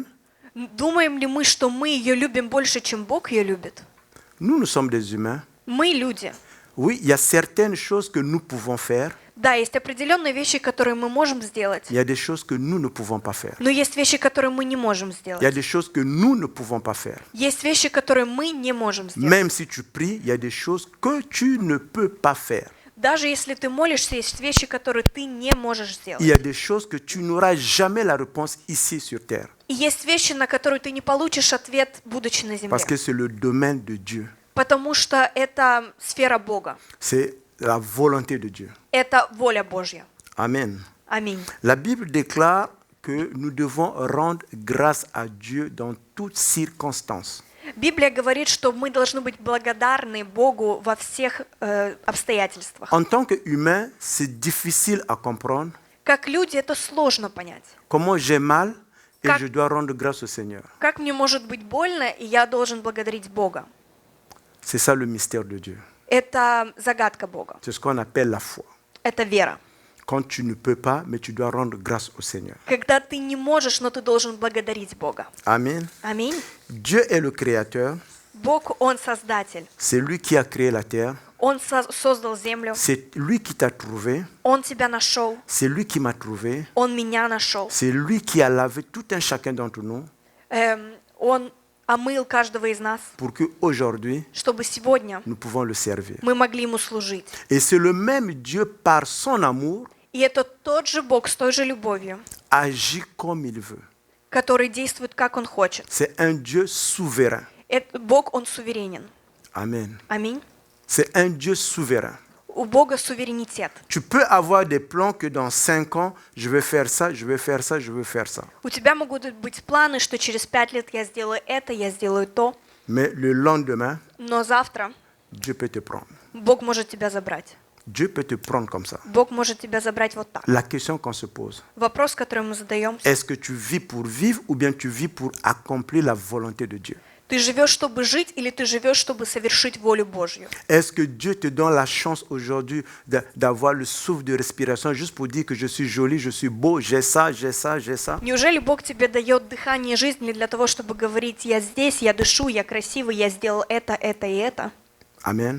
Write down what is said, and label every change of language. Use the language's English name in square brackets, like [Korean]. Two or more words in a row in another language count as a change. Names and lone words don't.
[Russian] Думаем ли мы, что мы ее любим больше, чем Бог ее любит? [French] Nous sommes des humains. [Russian] Мы люди. [French] Oui, il y a certaines choses que nous pouvons faire, [Russian] Да, есть определенные вещи, которые мы можем сделать, [French] il y a des choses que nous ne pouvons pas faire. [Russian] но есть вещи, которые мы не можем [French] Il y a [Russian] сделать. [French] des choses que nous ne pouvons pas faire. [Russian] Есть вещи, которые мы не можем сделать. [French] Même si tu pries, il y a des choses que tu ne peux pas faire. [Russian] Даже если ты молишься, есть вещи, которые ты не можешь [French] Il y [Russian] сделать. [French] a des choses que tu n'auras jamais la réponse ici sur terre. [Russian] И есть вещи, на которые ты не получишь ответ, будучи на земле. [French] Parce que c'est le domaine de Dieu. [Russian] Потому что это сфера Бога. [French] C'est la volonté de Dieu. [Russian] Это воля Божья. [French] Amen. [Russian] Аминь. [French] La Bible déclare que nous devons rendre grâce à Dieu dans toutes circonstances. [Russian] Библия говорит, что мы должны быть благодарны Богу во всех обстоятельствах. [French] En tant qu'humain, c'est difficile à comprendre [Russian] Как люди это сложно понять. [French] comment j'ai mal et [Russian] Как- [French] je dois rendre grâce au Seigneur. [Russian] Как мне может быть больно, и я должен благодарить Бога? [French] C'est ça le mystère de Dieu. [Russian] Это загадка Бога. [French] C'est ce qu'on appelle la foi. [Russian] Это вера. [French] Quand tu ne peux pas, mais tu dois rendre grâce au Seigneur. [Russian] Когда ты не можешь, но ты должен благодарить Бога. [French] Amen. [Russian] Аминь. [French] Dieu est le créateur. [Russian] Бог, Он создатель. [French] C'est lui qui a créé la terre. [Russian] Он создал землю. [French] C'est lui qui t'a trouvé. [Russian] Он тебя нашел. [French] C'est lui qui m'a trouvé. [Russian] Он меня нашел. [French] C'est lui qui a lavé tout un chacun d'entre nous [Russian] Он омыл каждого из нас, [French] pour qu'aujourd'hui, [Russian] чтобы сегодня [French] nous pouvons le servir. [Russian] мы могли Ему служить. [French] Et c'est le même Dieu, par son amour, [Russian] И это тот же Бог с той же любовью, [French] agit comme il veut. [Russian] который действует, как Он хочет. [French] C'est un Dieu souverain. [Russian] Бог, Он суверенен. [French] Amen. [Russian] Аминь. [French] C'est un Dieu souverain. [Russian] У Бога суверенитет. [French] Tu peux avoir des plans que dans 5 ans, je vais faire ça, je vais faire ça, je vais faire ça. [Russian] У тебя могут быть планы, что через 5 лет я сделаю это, я сделаю то, [French] Mais le lendemain, [Russian] но завтра [French] Dieu peut te prendre. [Russian] Бог может тебя забрать. [French] Dieu peut te prendre comme ça. [Russian] Бог может тебя забрать вот так. [French] La question qu'on se pose, [Russian] Вопрос, который мы задаем. [French] est-ce que tu vis pour vivre ou bien tu vis pour accomplir la volonté de Dieu? [Russian] Ты живешь, чтобы жить, или ты живешь, чтобы совершить волю Божью? [French] Est-ce que Dieu te donne la chance aujourd'hui d'avoir le souffle de respiration juste pour dire que je suis joli, je suis beau, j'ai ça, j'ai ça, j'ai ça? [Russian] Неужели Бог тебе дает дыхание жизни для того, чтобы говорить: я здесь, я дышу, я красивый, я сделал это и это? [French] Amen.